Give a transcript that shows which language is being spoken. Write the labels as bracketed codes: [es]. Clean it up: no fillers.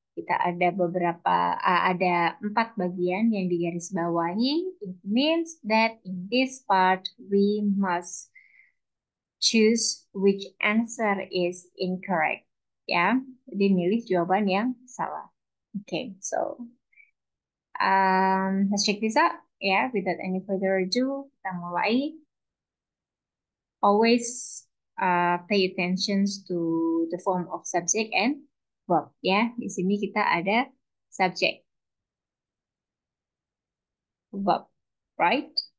[id] Kita ada ada 4 bagian yang digarisbawahi. [en] It means that in this part we must choose which answer is incorrect. [id] Ya, jadi milih jawaban yang salah. [en] Okay, so let's check this out. Ya, without any further ado, [id] kita mulai. [en] Always pay attention to the form of subject and verb. [id] Ya, di sini kita ada subject, verb, right?